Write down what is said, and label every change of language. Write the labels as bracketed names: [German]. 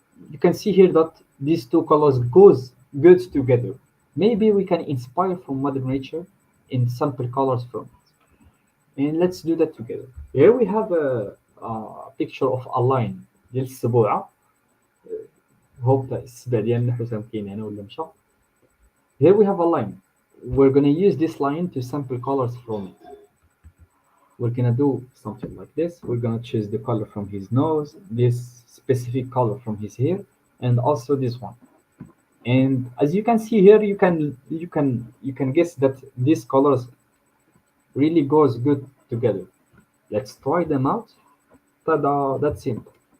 [English] You can see here that these two colors goes good together. Maybe we can inspire from Mother Nature and sample colors from it. And let's do that together. Here we have a picture of a line [Arabic] ديال السبوعة. Hope السبع ديالنا حسام كاين هنا ولا مشى. [English] Here we have a line. We're gonna use this line to sample colors from it. We're gonna do something like this. We're gonna choose the color from his nose, this specific color from his hair, and also this one. And as you can see here, you can guess that these colors really goes good together. Let's try them out. Ta-da! That's simple.